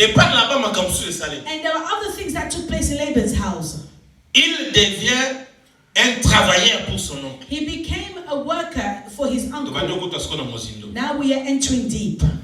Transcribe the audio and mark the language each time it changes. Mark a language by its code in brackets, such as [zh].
[en] And there are other things that took place in Laban's house. [fr] Il devient un travailleur pour son oncle. [en] He became a worker for his uncle. Now we are entering deep.